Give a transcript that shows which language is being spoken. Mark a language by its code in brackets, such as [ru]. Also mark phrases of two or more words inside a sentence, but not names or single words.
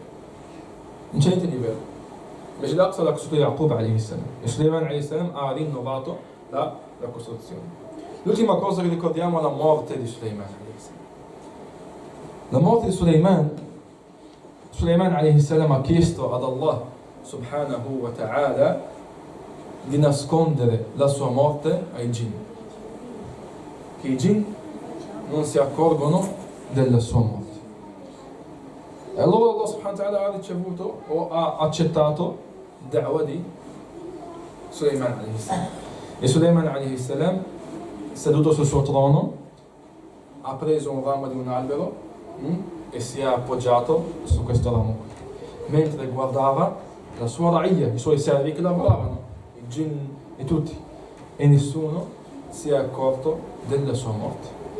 [it] Non c'è niente di vero. Il Masjid al-Aqsa l'ha costruito Yaqub [ar] عليه السلام, [it] e Sulaiman [ar] عليه السلام [it] ha rinnovato la costruzione. L'ultima cosa che ricordiamo è la morte di Sulaiman [ar] عليه السلام. [it] La morte di Sulaiman [ar] عليه السلام [it] ha chiesto ad [ar] الله سبحانه وتعالى [it] di nascondere la sua morte ai jinn, che i jinn non si accorgono della sua morte. E allora [ar] الله سبحانه وتعالى [it] ha ricevuto o ha accettato da'wa di Sulaiman [ar] عليه السلام. [it] E Sulaiman [ar] عليه السلام, [it] seduto sul suo trono, ha preso un ramo di un albero e si è appoggiato su questo ramo, mentre guardava la sua ra'iyya, i suoi servi che lavoravano, i jinn e tutti, e nessuno si è accorto della sua morte.